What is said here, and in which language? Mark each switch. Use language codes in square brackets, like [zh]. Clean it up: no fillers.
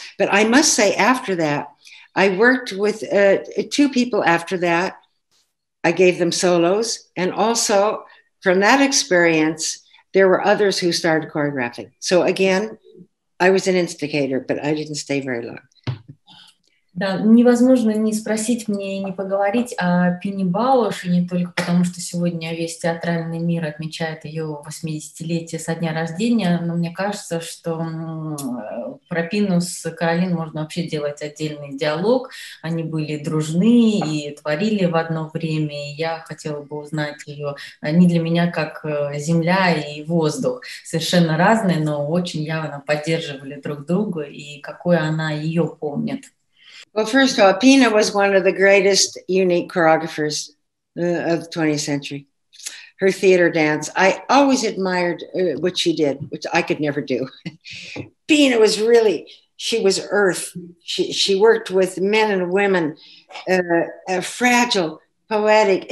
[en] But I must say, after that, I worked with two people after that. I gave them solos. And also from that experience, there were others who started choreographing. So again, I was an instigator, but I didn't stay very long. [ru] Да, невозможно не спросить мне и не поговорить о Пине Бауш, и не только потому, что сегодня весь театральный мир отмечает ее 80-летие со дня рождения, но мне кажется, что про Пину с Каролин можно вообще делать отдельный диалог. Они были дружны и творили в одно время, и я хотела бы узнать ее. Они для меня как земля и воздух, совершенно разные, но очень явно поддерживали друг друга, и какой она ее помнит. [en] Well, first of all, Pina was one of the greatest unique choreographers of the 20th century. Her theater dance, I always admired what she did, which I could never do. Pina was really, she was earth. She worked with men and women, fragile, poetic.